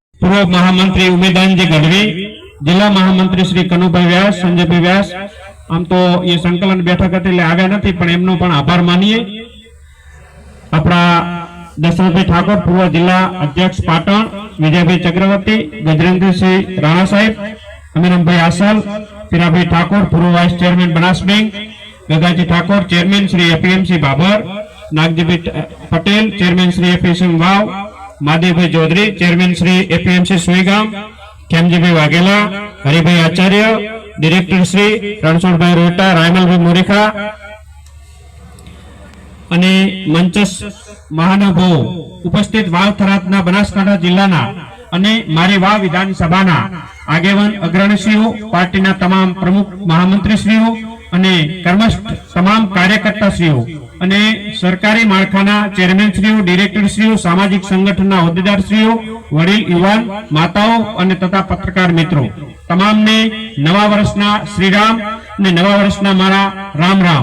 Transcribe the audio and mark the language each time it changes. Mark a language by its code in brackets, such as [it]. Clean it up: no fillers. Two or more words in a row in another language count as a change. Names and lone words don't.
[gu] પૂર્વ મહામંત્રી ઉમેદાનજી ગઢવી, જિલ્લા મહામંત્રી શ્રી કનુભાઈ વ્યાસ, સંજયભાઈ વ્યાસ। આમ તો યે સંકલન બેઠક હતી એટલે આવ્યા નથી, પણ એમનો પણ આભાર માનીએ। આપણા દશરથભાઈ ઠાકોર, પૂર્વ જિલ્લા અધ્યક્ષ પાટણ, વિજયભાઈ ચક્રવર્તી, ગજેન્દ્રસિંહ રાણા સાહેબ, અમીરમભાઈ આસલ, પીરાભાઈ ઠાકોર, પૂર્વ વાઇસ ચેરમેન બનાસ બેંક, ગગાજી ઠાકોર, ચેરમેન શ્રી એપીએમસી બાબર, નાગજીભાઈ પટેલ, ચેરમેન શ્રી એપીએમસી વાવ, મહાદેવભાઈ ચૌધરી, ચેરમેન શ્રી એપીએમસી સુઈગામ, ખેમજીભાઈ વાઘેલા, હરિભાઈ આચાર્ય, ડિરેક્ટર શ્રી રણછોડભાઈ રોટા, રાયમલભાઈ મોરીખા અને મંચસ મહાનુભાવો ઉપસ્થિત વાવ થરાદના બનાસકાંઠા જિલ્લાના અને મારી વાવ વિધાનસભાના આગેવાન અગ્રણીશ્રીઓ, પાર્ટીના તમામ પ્રમુખ મહામંત્રીશ્રીઓ અને કર્મસ્થ તમામ કાર્યકર્તાશ્રીઓ અને સરકારી માળખાના ચેરમેનશ્રીઓ, ડિરેક્ટરશ્રીઓ, સામાજિક સંગઠનના હોદ્દેદારશ્રીઓ, વડીલ યુવાન માતાઓ અને તથા પત્રકાર મિત્રો તમામને નવા વર્ષના શ્રીરામ અને નવા વર્ષના મારા રામ રામ।